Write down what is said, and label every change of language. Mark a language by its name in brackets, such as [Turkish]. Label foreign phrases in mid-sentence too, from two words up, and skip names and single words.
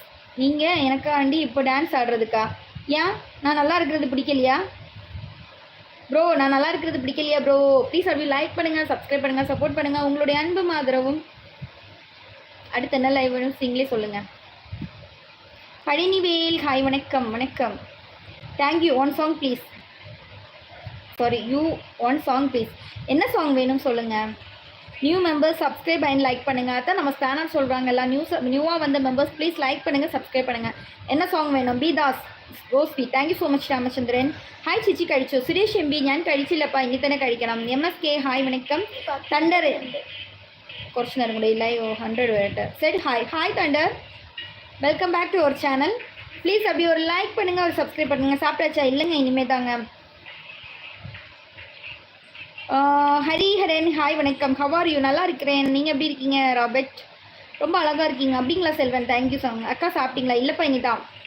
[Tamil] நீங்கள் எனக்காண்டி இப்போ டான்ஸ் ஆடுறதுக்கா? ஏன் நான் நல்லா இருக்கிறது பிடிக்கலையா ப்ரோ? நான் நல்லா இருக்கிறது பிடிக்கலையா ப்ரோ? ப்ளீஸ் அப்படி லைக் பண்ணுங்கள், சப்ஸ்கிரைப் பண்ணுங்கள், சப்போர்ட் பண்ணுங்கள். உங்களுடைய அன்பும் ஆதரவும். அடுத்த என்ன லைவ் வேணும் நீங்களே சொல்லுங்கள். பழனிவேல், ஹாய் வணக்கம். வணக்கம். [English] Thank you. One song please. Sorry you, one song please. [Tamil] என்ன சாங் வேணும் சொல்லுங்கள். [English] new members subscribe and like [Tamil] பண்ணுங்கள். அதான் நம்ம ஸ்பேனர் சொல்கிறாங்கல்ல, நியூவாக வந்த மெம்பர்ஸ் ப்ளீஸ் லைக் பண்ணுங்கள், சப்ஸ்கிரைப் பண்ணுங்கள். என்ன சாங் வேணும்? பி தாஸ், ரோஸ்பி. [English] thank you so much [Tamil] രാമചന്ദ്രൻ. [Malayalam] ഹായ് ചേച്ചി, കഴിച്ചോ? സുരേഷ് എം ബി, ഞാൻ കഴിച്ചില്ലപ്പാ, ഇനി തന്നെ കഴിക്കണം. MSK, ഹായ് വണക്കം. തണ്ടർ, കുറച്ച് നേരം കൂടെ ഇല്ല, 100 വരട്ടെ. [English] said hi. [Tamil] ഹായ് தண்டர், [English] welcome back to our channel. [Tamil] ப்ளீஸ் அப்படி ஒரு லைக் பண்ணுங்கள், ஒரு சப்ஸ்கிரைப் பண்ணுங்கள். சாப்பிட்டாச்சா? இல்லைங்க, இனிமே தாங்க. ஹரிஹரன், ஹாய் வணக்கம். [English] how are you? [Tamil] நல்லா இருக்கிறேன். நீங்கள் எப்படி இருக்கீங்க? ராபர்ட், ரொம்ப அழகாக இருக்கீங்க. அப்படிங்களா செல்வன்? [English] thank you song. [Tamil] அக்கா சாப்பிட்டீங்களா? இல்லைப்பா, இனிதான்.